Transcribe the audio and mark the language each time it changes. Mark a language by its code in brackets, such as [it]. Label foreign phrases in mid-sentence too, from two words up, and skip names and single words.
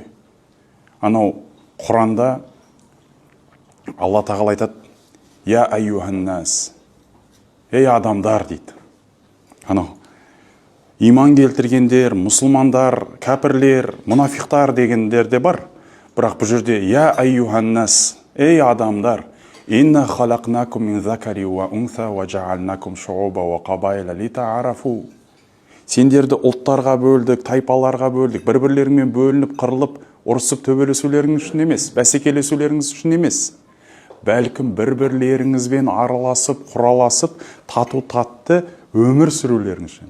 [kk] Анау Құранда Алла тағала айтады: [ar] "يا أيها الناس", [kk] ей адамдар дейді. Анау иман келтіргендер, мұсылмандар, кәпірлер, мұнафиқтар дегендер де бар. Бірақ бұл жерде [ar] "يا أيها الناس", [kk] ей адамдар, [ar] "إنا خلقناكم من ذكر وأنثى وجعلناكم شعوبا وقبائل لتعارفوا". [kk] Сендерді ұлттарға бөлдік, тайпаларға бөлдік, бір-бірлеріңмен бөлініп, қырылып, ұрысып төбелесулеріңіз үшін емес, бәсекелесулеріңіз үшін емес, бәлкім бір-бірлеріңізбен араласып, құраласып, тату-татты өмір сүрулеріңіз үшін.